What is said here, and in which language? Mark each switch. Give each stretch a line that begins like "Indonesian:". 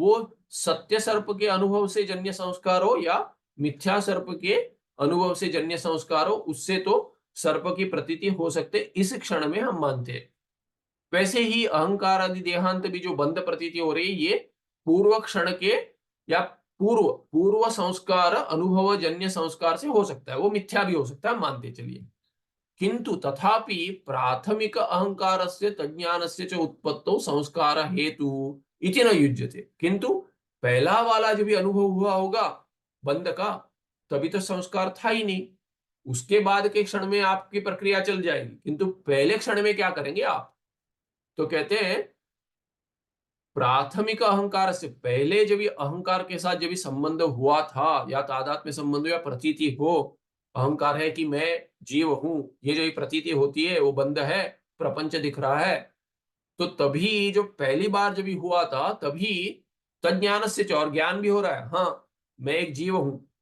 Hindi: वो सत्य सर्प के अनुभव से जन्य संस्कार हो या मिथ्या सर्प के अनुभव से जन्य संस्कार हो, उससे तो सर्प की प्रतीति हो सकते, इस क्षण में हम मानते हैं। वैसे ही अहंकार आदि देहांत भी जो बंध प्रतीति हो रही है, ये पूर्व क्षण के या पूर्व पूर्व संस्कार अनुभव जन्य संस्कार से हो सकता है, वो मिथ्या भी हो सकता है, मानते चलिए।
Sanskrit: किंतु तथापि प्राथमिक अहंकारस्य तज्ज्ञानस्य च उत्पत्तौ संस्कार हेतु इति न युज्यते।
Hindi: किंतु पहला वाला जो भी अनुभव हुआ होगा बंध का, तभी तो संस्कार था ही नहीं, उसके बाद के क्षण में आपकी प्रक्रिया चल जाएगी, किंतु पहले क्षण में क्या करेंगे आप। तो कहते हैं प्राथमिक अहंकार से पहले जब ये अहंकार के साथ जब ये संबंध हुआ था, या तादात्म्य संबंध या प्रतीति हो, अहंकार है कि मैं जीव हूं, ये जो ये प्रतीति होती है वो बंध है, प्रपंच दिख रहा है, तो तभी जो पहली बार जब ये हुआ था तभी तज्ञान से, और ज्ञान भी हो रहा है, हाँ मैं एक जीव हूं,